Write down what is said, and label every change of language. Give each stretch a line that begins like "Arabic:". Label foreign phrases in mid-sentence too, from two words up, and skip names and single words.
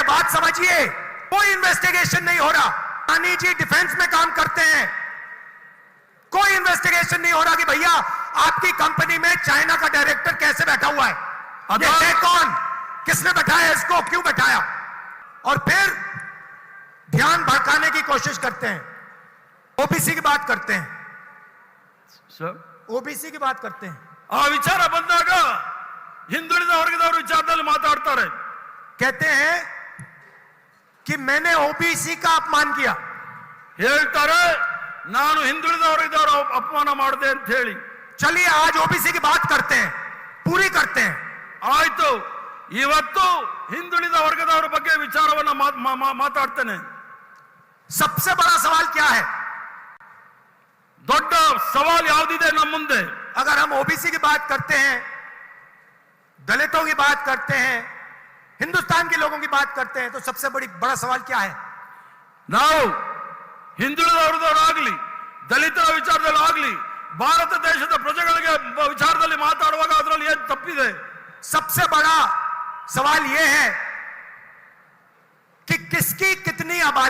Hindi: बात समझिए, कोई इन्वेस्टिगेशन नहीं हो रहा। अडानी जी डिफेंस में काम करते हैं, कोई इन्वेस्टिगेशन नहीं हो रहा कि भैया आपकी कंपनी में चाइना का डायरेक्टर कैसे बैठा हुआ है, ये है कौन, किसने बैठाया इसको, क्यों बैठाया। और फिर ध्यान भटकाने की कोशिश करते हैं। ओबीसी की बात करते हैं
Kannada: ಸರ್,
Hindi: ओबीसी की बात करते हैं।
Kannada: ಆ ವಿಚಾರ ಬಂದಾಗ ಹಿಂದುಳಿದ ವರ್ಗದವರು ವಿಚಾರದಲ್ಲಿ ಮಾತಾಡ್ತಾರೆ।
Hindi: कहते हैं कि मैंने ओबीसी का अपमान किया।
Kannada: ಹೇಳ್ತಾರೆ ನಾನು ಹಿಂದುಳಿದ ವರ್ಗದವರ ಅಪಮಾನ ಮಾಡಿದೆ ಅಂತ ಹೇಳಿ।
Hindi: चलिए आज ओबीसी की बात करते हैं, पूरी करते हैं।
Kannada: ಆಯ್ತು, ಇವತ್ತು ಹಿಂದುಳಿದ ವರ್ಗದವರ ಬಗ್ಗೆ ವಿಚಾರವನ್ನ ಮಾತಾಡ್ತೇನೆ।
Hindi: सबसे बड़ा सवाल क्या है?
Kannada: ದೊಡ್ಡ ಸವಾಲು ಯಾವುದಿದೆ ನಮ್ಮ ಮುಂದೆ?
Hindi: अगर हम ओबीसी की बात करते हैं, दलितों की बात करते हैं, हिंदुस्तान के लोगों की बात करते हैं, तो सबसे बड़ा सवाल क्या है?
Kannada: ನಾವು ಹಿಂದುಳಿದ ವರ್ಗದವರಾಗ್ಲಿ, ದಲಿತರ ವಿಚಾರದಲ್ಲಿ ಆಗ್ಲಿ, ಭಾರತ ದೇಶದ ಪ್ರಜೆಗಳಿಗೆ ವಿಚಾರದಲ್ಲಿ ಮಾತಾಡುವಾಗ ಅದರಲ್ಲಿ ಏನು ತಪ್ಪಿದೆ?
Hindi: सबसे बड़ा सवाल यह है कि किसकी कितनी आबादी।